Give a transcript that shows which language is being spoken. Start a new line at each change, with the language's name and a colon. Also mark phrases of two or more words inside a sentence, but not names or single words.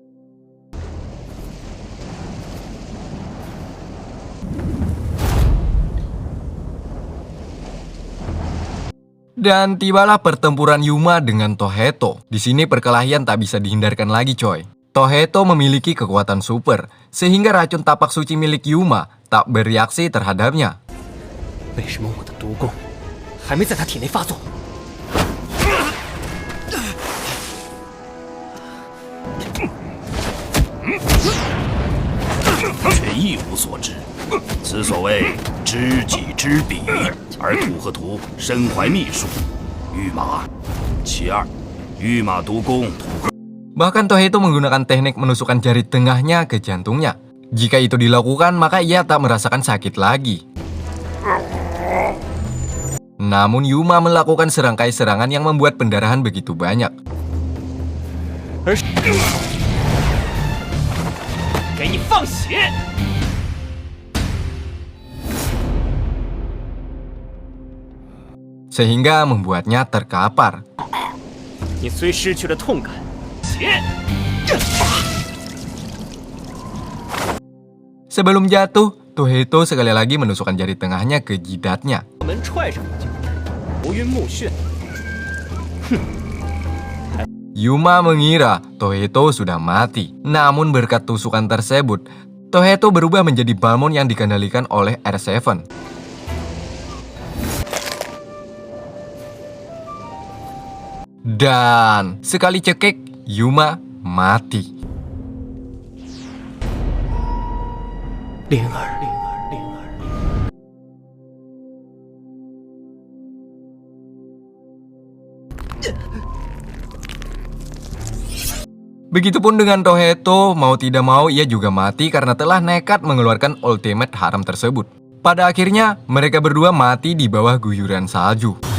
Indonesian: Dan tibalah pertempuran Yuma dengan Toheto. Di sini perkelahian tak bisa dihindarkan lagi coy. Toheto memiliki kekuatan super, sehingga racun tapak suci milik Yuma tak bereaksi terhadapnya.
Chinese: 为什么我的毒功还没在他体内发作？却一无所知，此所谓知己知彼，而土和图身怀秘术。御马，其二，御马毒功，土。
Indonesian: Bahkan Toheto menggunakan teknik menusukkan jari tengahnya ke jantungnya. Jika itu dilakukan, maka ia tak merasakan sakit lagi. Namun Yuma melakukan serangkai serangan yang membuat pendarahan begitu banyak.
Chinese: 给你放血！
Indonesian: Sehingga membuatnya terkapar.
Chinese: 你虽失去了痛感，且
Indonesian: Sebelum jatuh, Toheto sekali lagi menusukkan jari tengahnya ke jidatnya.
Chinese: 门踹上一脚，头晕目眩。
Indonesian: Yuma mengira Toheto sudah mati. Namun berkat tusukan tersebut, Toheto berubah menjadi Balmond yang dikendalikan oleh R7. Dan sekali cekik, Yuma mati.
Chinese: 灵儿，灵儿，灵儿。
Indonesian: Begitupun dengan Toheto, mau tidak mau ia juga mati karena telah nekat mengeluarkan ultimate haram tersebut. Pada akhirnya, mereka berdua mati di bawah guyuran salju.